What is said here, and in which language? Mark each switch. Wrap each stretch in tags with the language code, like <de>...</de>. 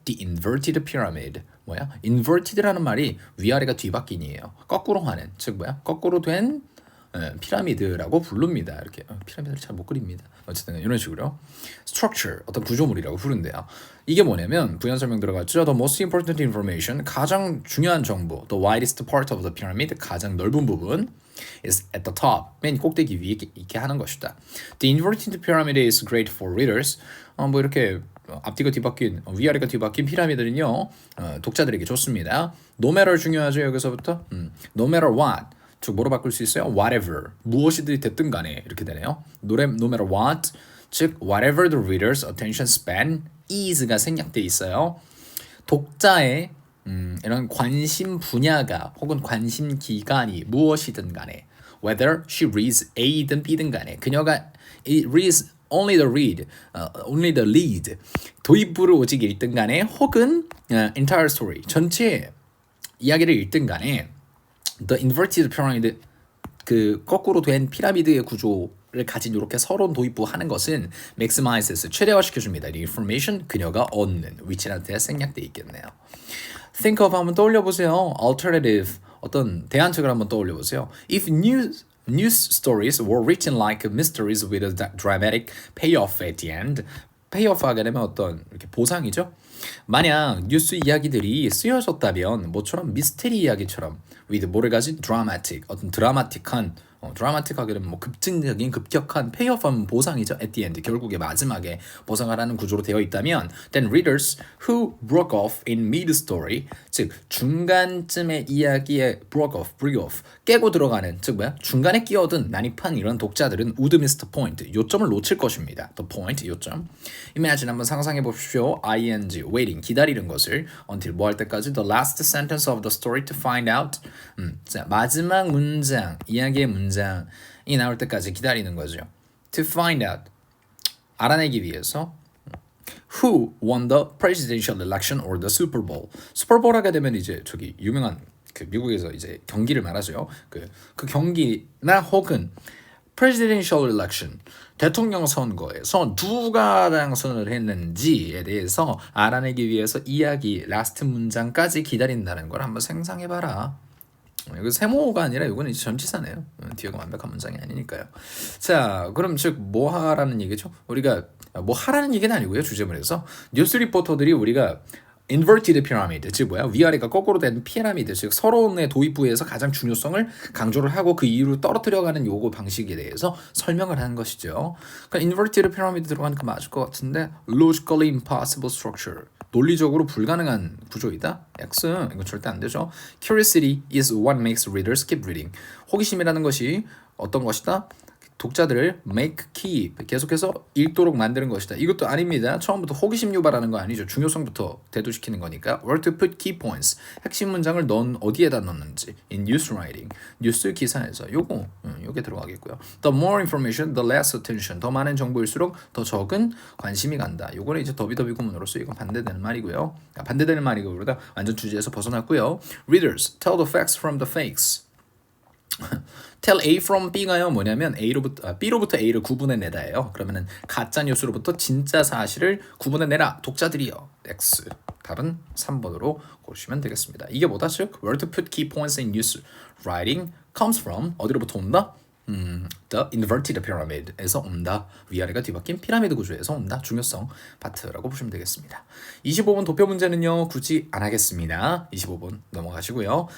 <en>The inverted pyramid.</en> <ko>뭐야? inverted라는 말이 위아래가 뒤바뀐이에요. 거꾸로 하는, 즉 뭐야? 거꾸로 된 피라미드라고 부릅니다. 이렇게 피라미드를 잘 못 그립니다. 어쨌든 이런 식으로 structure, 어떤 구조물이라고 부른대요. 이게 뭐냐면 부연 설명 들어갔죠.</ko> <en>The most important information,</en> <ko>가장 중요한 정보.</ko> <en>The widest part of the pyramid, 가장 넓은 부분 is at the top, 맨 꼭대기 위에 있게 하는 것이다. The inverted pyramid is great for readers.</en> <ko>뭐 이렇게 앞뒤가 뒤바뀐, 위아래가 뒤바뀐 피라미드는요, 독자들에게 좋습니다.</ko> <en>No matter 중요하죠.</en> <ko>여기서부터 no matter what, 즉 뭐로 바꿀 수 있어요? Whatever, 무엇이든 됐든 간에 이렇게 되네요.</ko> <en>No matter what, 즉 whatever the reader's attention span is가</en> <ko>생략돼 있어요. 독자의 이런 관심 분야가 혹은 관심 기간이 무엇이든 간에,</ko> <en>whether she reads A든 B든 간에,</en> <ko>그녀가 reads only the lead, 도입부를 오직 읽든 간에, 혹은 entire story, 전체 이야기를 읽든 간에, The inverted pyramid, 그 거꾸로 된 피라미드의 구조를 가진 이렇게 서론 도입부 하는 것은 maximizes, 최대화시켜줍니다. The information, 그녀가 얻는 위치한테 생략돼 있겠네요. Think of 한번 떠올려보세요. Alternative, 어떤 대안책을 한번 떠올려보세요.</ko> <en>If news stories were written like mysteries with a dramatic payoff at the end, payoff</en> <ko>하게 되면 어떤 이렇게 보상이죠. 만약 뉴스 이야기들이 쓰여졌다면 뭐처럼 미스테리 이야기처럼 with 뭐를 가진 dramatic, 어떤 드라마틱한, 드라마틱하게 되면 뭐 급진적인 급격한 페이오프하면 보상이죠. at the end, 결국에 마지막에 보상을 하는 구조로 되어 있다면</ko> <en>then readers who broke off in mid-story,</en> <ko>즉 중간쯤의 이야기에 break off, 깨고 들어가는, 즉 뭐야? 중간에 끼어든 난입한 이런 독자들은</ko> <en>would miss the point,</en> <ko>요점을 놓칠 것입니다.</ko> <en>the point, 요점. Imagine,</en> <ko>한번 상상해 보십시오.</ko> <en>ing, waiting, 기다리는 것을 until 뭐 할 때까지 the last sentence of the story to find out, 자, 마지막 문장, 이야기의 문장이 나올 때까지 기다리는 거죠. To find out, 알아내기 위해서 who won the presidential election or the Super Bowl.</en> <ko>슈퍼볼 하게 되면 이제 저기 유명한 그 미국에서 이제 경기를 말하죠. 그 경기나 혹은 presidential election, 대통령 선거에서 누가 당선을 했는지에 대해서 알아내기 위해서 이야기 라스트 문장까지 기다린다는 걸 한번 상상해봐라. 이거 세모가 아니라 이거는 이제 전치사네요. 뒤에가 완벽한 문장이 아니니까요. 자, 그럼 즉 뭐 하라는 얘기죠? 우리가 뭐 하라는 얘기는 아니고요. 주제문에서 뉴스 리포터들이 우리가 inverted pyramid, 즉 뭐야? 위아래가 거꾸로 된 피라미드, 즉 서론의 도입부에서 가장 중요성을 강조를 하고 그 이유를 떨어뜨려가는 요거 방식에 대해서 설명을 하는 것이죠. 그러니까 inverted pyramid 들어가니까 맞을 것 같은데</ko> <en>logically impossible structure,</en> <ko>논리적으로 불가능한 구조이다. X, 이건 절대 안 되죠.</ko> <en>Curiosity is what makes readers keep reading.</en> <ko>호기심이라는 것이 어떤 것이다? 독자들을 make, keep, 계속해서 읽도록 만드는 것이다. 이것도 아닙니다. 처음부터 호기심 유발하는 거 아니죠. 중요성부터 대두시키는 거니까.</ko> <en>Where to put key points.</en> <ko>핵심 문장을 넌 어디에다 넣는지. In news writing. 뉴스 기사에서. 요게 들어가겠고요.</ko> <en>The more information, the less attention.</en> <ko>더 많은 정보일수록 더 적은 관심이 간다. 요거는 이제 더비더비 구문으로서 이건 반대되는 말이고요. 반대되는 말이고 그러다 완전 주제에서 벗어났고요. Readers, tell the facts from the fakes. tell A from B가요 뭐냐면 B로부터 A를 구분해내다예요. 그러면은 가짜 뉴스로부터 진짜 사실을 구분해내라 독자들이요. X. 답은 3번으로 고르시면 되겠습니다. 이게 뭐다?</ko> <en>즉 where to put key points in news writing comes from</en> <ko>어디로부터 온다?</ko> <en>The inverted pyramid에서 온다.</en> <ko>위아래가 뒤바뀐 피라미드 구조에서 온다. 중요성 파트라고 보시면 되겠습니다. 25번 도표 문제는요. 굳이 안 하겠습니다. 25번 넘어가시고요.</ko>